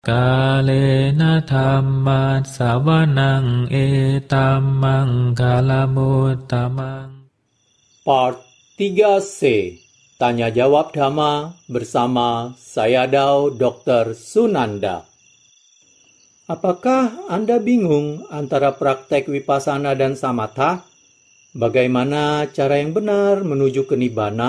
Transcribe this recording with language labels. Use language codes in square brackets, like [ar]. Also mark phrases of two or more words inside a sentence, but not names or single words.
[pi] กาเลนะธัมมัสสวนังเอตัมมังคลมุตตมัง [id] Part 3C Tanya Jawab Dhamma bersama Sayadaw Dr. Sunanda. Apakah Anda bingung antara praktek Vipassana dan Samatha? Bagaimana cara yang benar menuju ke Nibbana?